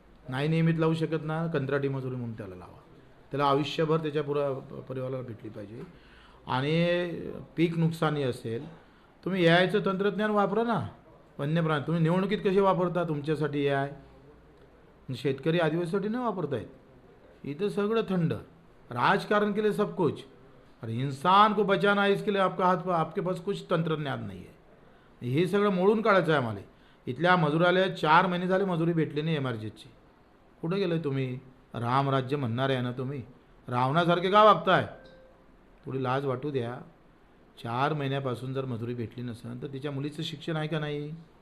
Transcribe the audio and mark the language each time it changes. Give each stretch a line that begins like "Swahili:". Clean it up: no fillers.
Marathi: नाही नियमित लावू शकत ना, कंत्राटी मजुरी म्हणून त्याला लावा. त्याला आयुष्यभर त्याच्या परिवाराला भेटली पाहिजे. आणि पीक नुकसानी असेल, तुम्ही यायचं तंत्रज्ञान वापरा ना. वन्यप्राणी तुम्ही निवडणुकीत कसे वापरता? तुमच्यासाठी हे आहे, शेतकरी आदिवासीसाठी नाही वापरता येत. इथं सगळं थंड.
Hindi: राजकारण के लिए सब कुछ, और इंसान को बचाना है इसके लिए आपके पास कुछ
Marathi: तंत्रज्ञान नाही आहे. हे सगळं मोडून काढायचं आहे आम्हाला. इथल्या मजुराला 4 महिने झाले मजुरी भेटली नाही एमआरजीची. कुठं गेलं तुम्ही? रामराज्य म्हणणार आहे ना तुम्ही? रावणासारखे का वागताय? थोडी लाज वाटू द्या. 4 महिन्यापासून जर मजुरी भेटली नसेल तर तिच्या मुलीचं शिक्षण आहे का नाही?